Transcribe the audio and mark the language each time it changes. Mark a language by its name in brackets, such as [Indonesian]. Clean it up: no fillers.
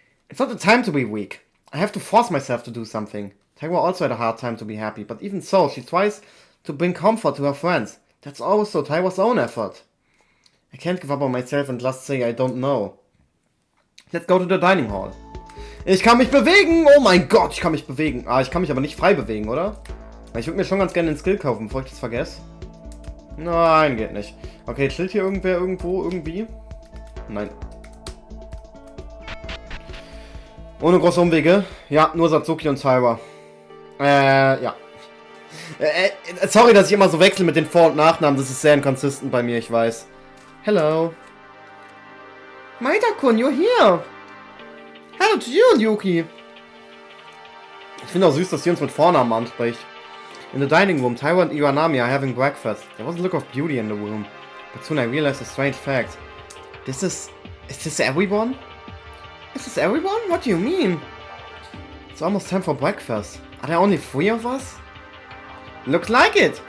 [English] It's not the time to be weak. I have to force myself to do something. Tyra also had a hard time to be happy, but even so, she tries to bring comfort to her friends. That's also Tyra's own effort. I can't give up on myself and just say I don't know. Let's go to the dining hall. [German] Ich kann mich bewegen! Oh mein Gott, ich kann mich bewegen. Ah, ich kann mich aber nicht frei bewegen, oder? Ich würde mir schon ganz gerne den Skill kaufen, bevor ich das vergesse. Nein, geht nicht. Okay, chillt hier irgendwer irgendwo, irgendwie? Nein. Ohne große Umwege. Ja, nur Satsuki und Tyra. Ja. Sorry, dass ich immer so wechsle mit den Vor- und Nachnamen. Das ist sehr inconsistent bei mir, ich weiß. [English] Hello. Maeda-kun, you're here. Hello to you, Yuki. [German] Ich finde auch süß, dass sie uns mit Vornamen anspricht. [English] In the dining room, Tyra and Iwanami are having breakfast. There was a look of beauty in the room. But soon I realized a strange fact. Is this everyone? Is this everyone? What do you mean? It's almost time for breakfast. Are there only 3 of us? Looks like it!